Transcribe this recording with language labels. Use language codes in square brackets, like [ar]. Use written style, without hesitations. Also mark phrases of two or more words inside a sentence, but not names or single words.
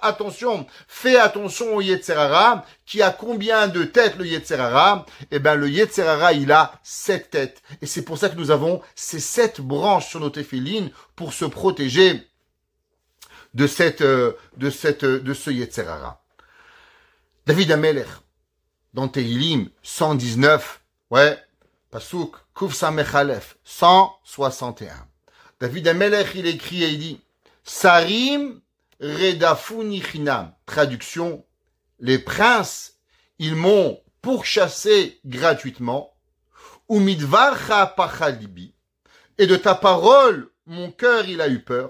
[fr] Attention, fais attention au [he] יצר הרע, [fr] qui a combien de têtes le [he] יצר הרע? [fr] Eh ben, le [he] יצר הרע, [fr] il a 7 têtes. Et c'est pour ça que nous avons ces 7 branches sur nos téphilines pour se protéger de ce [he] יצר הרע. [fr] David Amelech, dans Tehilim 119, [he] פסוק קוף סמך אלף, [fr] 161. David Amelech, il écrit et il dit, [he] שרים רדפוני חנם. [fr] Traduction, les princes, ils m'ont pourchassé gratuitement. [he] ומדבריך פחד לבי. [fr] Et de ta parole, mon cœur, il a eu peur.